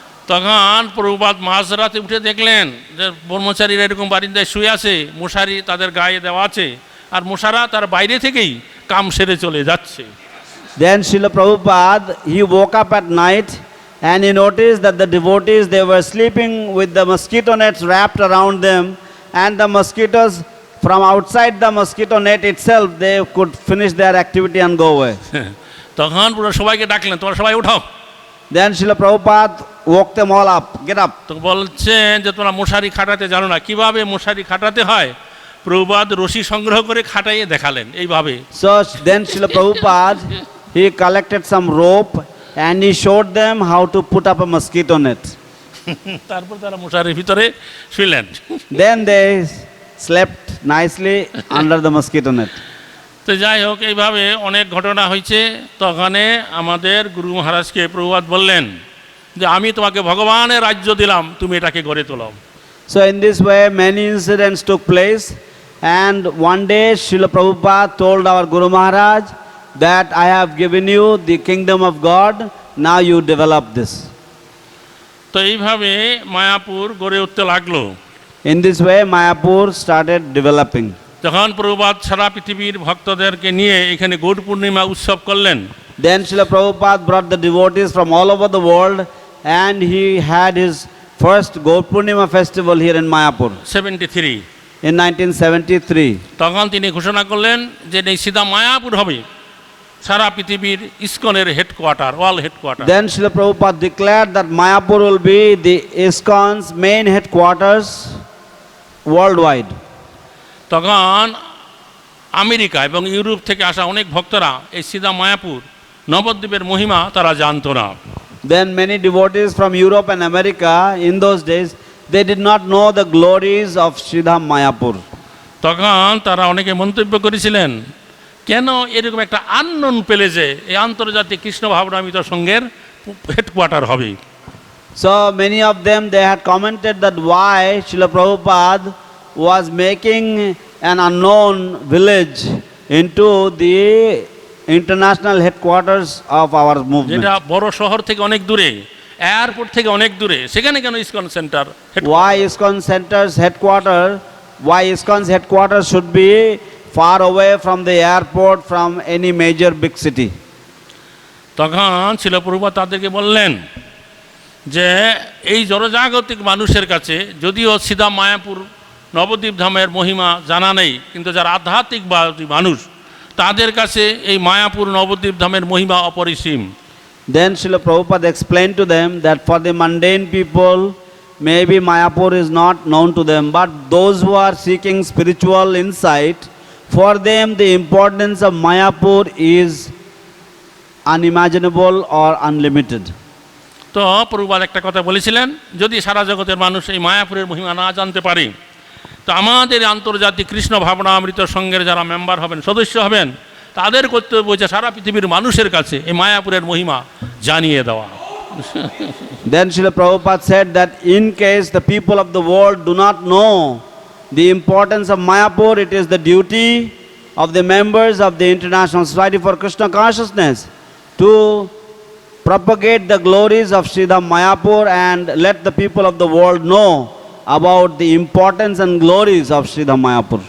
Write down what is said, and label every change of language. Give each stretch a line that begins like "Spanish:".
Bangla: তখন প্রভুপাদ মাঝরাতে উঠে দেখলেন যে ব্রহ্মচারীরা এরকম বারিন্দায় শুয়ে আছে, মশারি তাদের গায়ে দেওয়া আছে আর মশারা তার বাইরে থেকেই কাম সেরে চলে যাচ্ছে।
English: Then Srila Prabhupada, he woke up at night and he noticed that the devotees, they were sleeping with the mosquito nets wrapped around them, and the mosquitoes from outside the mosquito net itself, they could finish their activity and go away.
Bangla: তখন পুরো সবাইকে ডাকলেন, তোমরা সবাই উঠো।
English: Then Srila Prabhupada woke them all up. Get up.
Bangla: তো বলছেন যে তোমরা মশারি খাটাতে জানো না, কিভাবে মশারি খাটাতে হয় প্রভুপাদ রশি সংগ্রহ করে খাটাইয়ে দেখালেন এইভাবে।
English: So then Srila Prabhupada, he collected some rope and he showed them how to put up a mosquito net.
Bangla: তারপর তারা মশারির ভিতরে শুইলেন।
English: Then they slept nicely under the mosquito net.
Bangla: তো যাই হোক, এইভাবে অনেক ঘটনা হয়েছে। তখনে আমাদের গুরু মহারাজকে প্রভুপাদ বললেন যে আমি তোমাকে ভগবানের রাজ্য দিলাম, তুমি এটাকে গড়ে তোলো।
English: So in this way many incidents took place, and one day Srila Prabhupada told our Guru Maharaj that I have given you the kingdom of God, now you develop this.
Bangla: তো এইভাবে মায়াপুর গড়ে উঠতে লাগলো।
English: In this way Mayapur started developing.
Bangla: যখন প্রভুপাদ সারা পৃথিবীর ভক্তদেরকে নিয়ে এখানে গৌর পূর্ণিমা উৎসব করলেন,
English: Then Srila Prabhupada brought the devotees from all over the world, and he had his first Gaur Purnima festival here in Mayapur 73 in 1973.
Bangla: তখন তিনি ঘোষণা করলেন যে এই সিধা মায়াপুর হবে সারা পৃথিবীর ইসকনের headquarter,
English: World headquarter. Then Srila Prabhupada declared that Mayapur will be the ISKCON's main headquarters worldwide.
Bangla: তখন আমেরিকা এবং ইউরোপ থেকে আসা অনেক ভক্তরা এই সিধা মায়াপুর নবদ্বীপের মহিমা তারা জানতো না।
English: Then many devotees from Europe and America in those days, they did not know the glories of Sri Dhama Mayapur.
Bangla: তখন তারা অনেকে মন্তব্য করেছিলেন, কেন এরকম একটা
English: unknown প্লেসে
Bangla: এই আন্তর্জাতিক কৃষ্ণ ভাবনামৃত সংঘের হেডকোয়ার্টার হবে।
English: So many of them, they had commented that why Srila Prabhupada was making an unknown village into the international headquarters of our movement.
Bangla: যেটা বড় শহর থেকে অনেক দূরে, এয়ারপোর্ট থেকে অনেক দূরে, সেখানে কেন ISKCON centre?
English: Why ISKCON center's headquarters, why ISKCON's headquarters should be far away from the airport, from any major big city?
Bangla: তখন ছিল প্রভুপাদ তাদেরকে বললেন যে এই জড়জাগতিক মানুষের কাছে যদিও সিধা মায়াপুর নবদ্বীপ ধামের মহিমা জানা নেই, কিন্তু যারা আধ্যাত্মিকবাদী মানুষ তাদের কাছে এই মায়াপুর নবদ্বীপ ধামের মহিমা অপরিসীম।
English: Then Srila Prabhupada explained to them that for the mundane people, maybe Mayapur is not known to them, but those who are seeking spiritual insight, for them the importance of Mayapur is unimaginable or unlimited.
Bangla: তো প্রভুপাদ একটা কথা বলেছিলেন, যদি সারা জগতের মানুষ এই মায়াপুরের মহিমা না জানতে পারে, তো আমাদের আন্তর্জাতিক কৃষ্ণ ভাবনামৃত সংঘের যারা মেম্বার হবেন, সদস্য হবেন, তাদের কর্তব্য হচ্ছে সারা পৃথিবীর মানুষের কাছে এই মায়াপুরের মহিমা জানিয়ে দেওয়া।
English: Then Srila Prabhupada said that in case the people of the world do not know the importance of Mayapur, it is the duty of the members of the International Society for Krishna Consciousness to propagate the glories of Sri Dhama Mayapur and let the people of the world know about the importance and glories of Sri Dhama Mayapur.